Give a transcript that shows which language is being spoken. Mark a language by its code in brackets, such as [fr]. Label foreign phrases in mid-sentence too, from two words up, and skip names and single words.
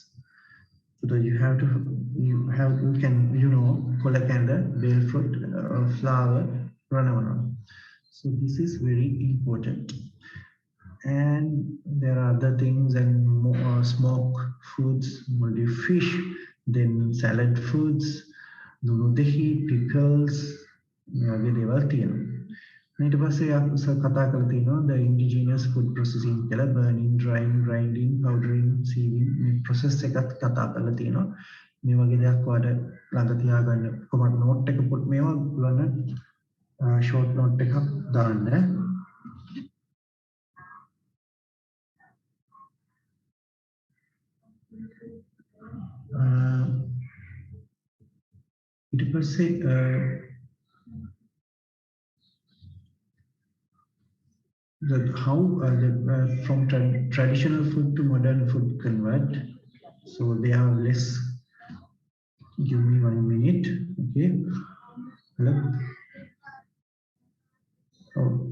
[en] So that you can, you know, kolakanda, bale fruit, flower, ranavaram. So this is very important. And there are other things and more smoke foods, moldy fish, then salad foods, dunudehi, pickles, [si] වගේ දේවල් තියෙනවා. ඊට පස්සේ කතා කරලා තියෙනවා [en] the indigenous food processing [si] කියලා [en] burning, drying, grinding, powdering, sieving [si] මේ process එකත් කතා කරලා තියෙනවා. මේ වගේ දෙයක් ඔයාලට ළඟ තියාගන්න කොහොමද note එක මේවා ඔයාලට [en] short note [si] එකක් දාන්න. [en] ඊට පස්සේ how from traditional food to modern food convert. So they are less. Give me 1 minute. Okay. Hello. Oh.